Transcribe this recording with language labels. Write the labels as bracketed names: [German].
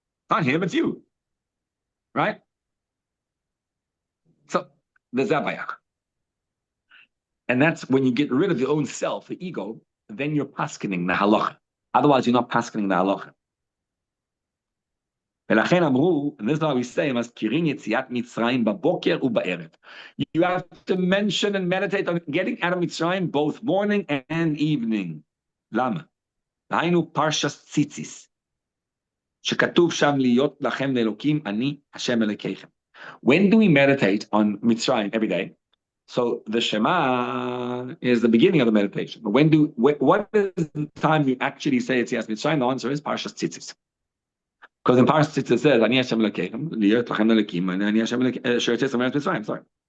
[English] Not him, it's you, right? So, the Zabayach. And that's when you get rid of your own self, the ego, then you're paskening the halacha. Otherwise, you're not paskening the halacha. [Hebrew] ולכן אמרו, [English] and this is why we say, [Hebrew] מזכירים יציאת מצרים בבוקר ובערב. [English] You have to mention and meditate on getting out of Mitzrayim both morning and evening. [Hebrew] למה? היינו פרשת ציציס, שכתוב שם להיות לכם לאלוקים, אני השם אלוקיכם. [English] When do we meditate on Mitzrayim every day? So the Shema is the beginning of the meditation. But what is the time you actually say it's yes Mitzrayim? The answer is Parshas Tzitzis. Because in Parshas Tzitzis it says, Ani Hashem Elokeichem, Liyot Lachem Elokim, and Ani Hashem Elokeichem, sorry.